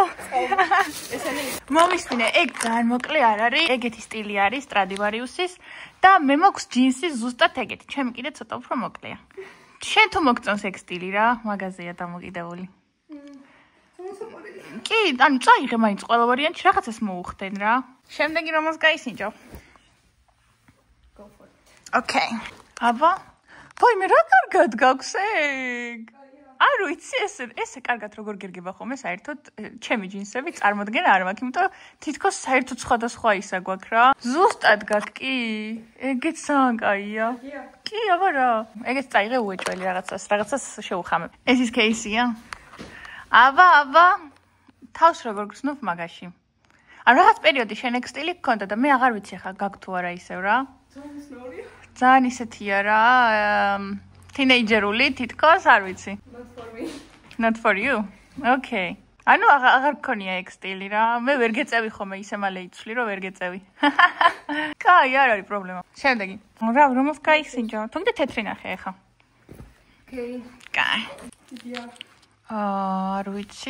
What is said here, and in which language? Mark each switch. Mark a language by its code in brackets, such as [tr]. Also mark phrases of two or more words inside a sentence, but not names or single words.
[ka] მომისმინე, ეგ ძალიან მოკლე არ არის, ეგეთი სტილი არის სტრადივარიუსის და მე მაქვს ჯინსი ზუსტად ეგეთი, ჩემი კიდე ცოტა უფრო მოკლეა. შენ თუ მოგწონს ეგ სტილი რა, მაღაზია დამოკიდებული. კი, ანუ წაიღე მაინც ყველა ვარიანტი, რაღაცას მოუხდენ რა. შემდეგი რომელს გაისინჯო? [en] Go for it. [ka] Okay. აბა, ვაიმე რა კარგად გაქვს ეგ? არ ვიცი ესე კარგად როგორ გერგება ხოლმე საერთოდ ჩემი ჯინსები წარმოდგენა არ მაქვს, იმიტომ თითქოს საერთოდ სხვადასხვა ისა გვაქვს რა. ზუსტად გაქვს კი? ეგეც ძალიან კაია. კი, აბა რა. ეგეც წაიღე უეჭველი რაღაცას შეუხამებ. ეს ის кейსია? აბა. თავს როგორ გრძნობ მაგაში? ანუ რაღაც პერიოდი შენ ეგ სტილი გქონდა და მე აღარ ვიცი ახლა გაქვს თუ არა ისევ რა. ძალიან ისეთია რა. Teenagerული თითქოს არ ვიცი. [en] Not for me. Not for you. [ka] Okay. ანუ აღარ გქონია ეგ სტილი რა. მე ვერ გეწევი ხოლმე ისე მალე იცვლი რომ ვერ გეწევი. კაი, არ არის პრობლემა. შემდეგი. რა, რომელს გაიხსინჯო? თუნდაც თეთრი ნახე ახლა. Okay. კაი. Yeah. არ ვიცი.